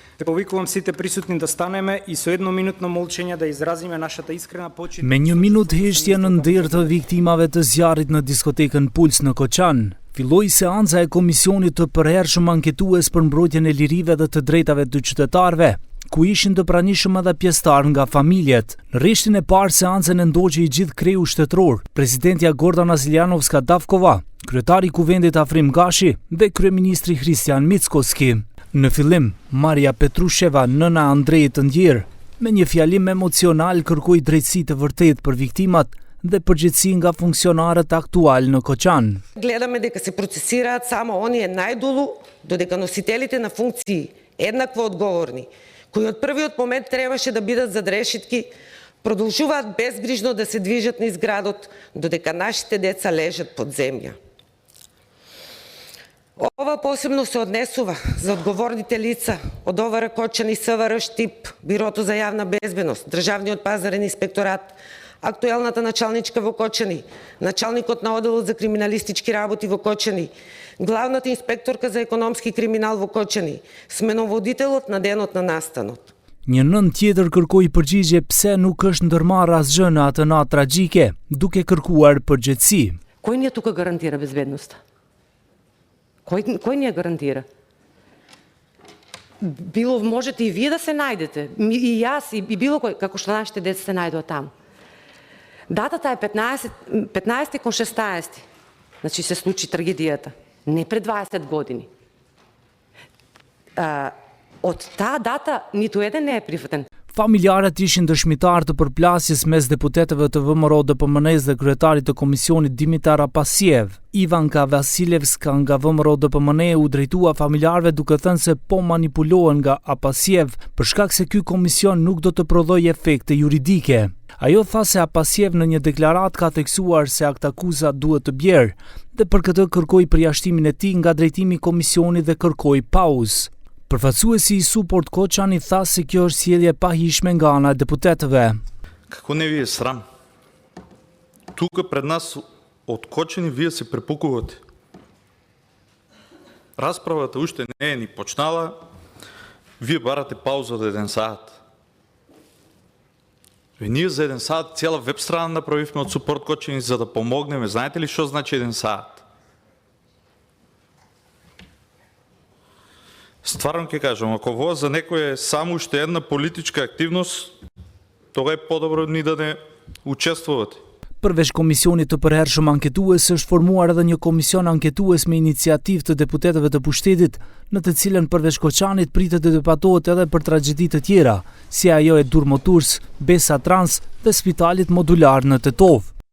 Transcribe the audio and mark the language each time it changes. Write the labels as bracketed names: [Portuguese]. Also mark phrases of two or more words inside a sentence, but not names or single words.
[Macedonian] Повикувам сите присутни да станеме и со едно минутно молчење да изразиме нашата искрена почит. [Albanian] Me 1 minutë heshtje në nder të viktimave të zjarrit në diskotekën Puls në Koçan, filloi seanca e komisionit të përhershëm anketues për mbrojtjen e lirive dhe të drejtave të qytetarëve, ku ishin të pranishëm edhe pjesëtar nga familjet. Në rishtin e parë seancën e ndoqi i gjithë kreu shtetëror, presidentja Gordana Ziljanovska-Davkova, kryetari i Kuvendit Afrim Gashi dhe kryeministri Hristijan Mickoski. Në fillim, Maria Petrusheva, nëna Andrejit të ndjerë, me një fjalim emocional kërkoi drejtësi të vërtetë për viktimat dhe përgjegjësi nga funksionarët aktual në Koçan. [Macedonian] Гледаме дека се процесираат само оние најдолу, додека носителите на функции еднакво одговорни, кои од првиот момент требаше да бидат зад решетки, продолжуваат безгрижно да се движат низ градот, додека нашите деца лежат под земја. Ова посебно се однесува за одговорните лица од ОВР Кочани, СВР Штип, Бирото за јавна безбедност, Државниот пазарен инспекторат, актуелната началничка во Кочани, началникот на оделот за криминалистички работи во Кочани, главната инспекторка за економски криминал во Кочани, сменоводителот на денот на настанот. [Albanian] Një nën tjetër kërkoi përgjigje pse nuk është ndërmarrë asgjë në atë natë tragjike, duke kërkuar përgjegjësi. [Macedonian] Кој ни тука гарантира безбедноста? Кој ни ја гарантира? Било можете и вие да се најдете, и јас, и било кој, како што нашите деца се најдува таму. Датата е 15 кон 16, значи се случи трагедијата, не пред 20 години. Од таа дата ниту еден не е прифатен. [Albanian] Familjarët ishin dëshmitar të përplasjes mes deputetëve të VMRO DPMN-s dhe kryetarit të komisionit Dimitar Apasiev. Ivanka Vasilevska nga VMRO DPMN u drejtua familjarëve duke thënë se po manipulohen nga Apasiev për shkak se ky komision nuk do të prodhojë efekte juridike. Ajo tha se Apasiev në një deklaratë ka theksuar se aktakuza duhet të bjerë dhe për këtë kërkoi përjashtimin e tij nga drejtimi i komisionit dhe kërkoi pauzë. Përfaqësuesi i Support Koçani tha se kjo është sjellje e pahishme nga ana e deputetëve. [Macedonian] Како не ви е срам? Тука пред нас од Кочани вие се препукувате. Расправата уште не е ни почнала, вие барате пауза од 1 сат. Ние за 1 сат цела веб страна направивме од Support Koçani за да помогнеме. Знаете ли што значи 1 сат? Стварно ќе кажам, ако во за некој е само уште една политичка активност, тога е подобро ни да не учествувате. [Albanian] Përveç komisionit të përhershëm anketues, është formuar edhe një komision anketues me iniciativë të deputetëve të pushtetit, në të cilën përveç Koçanit pritet të debatohet edhe për tragjedi të tjera, si ajo e Durmoturs, Besa Trans dhe spitalit modular në Tetov.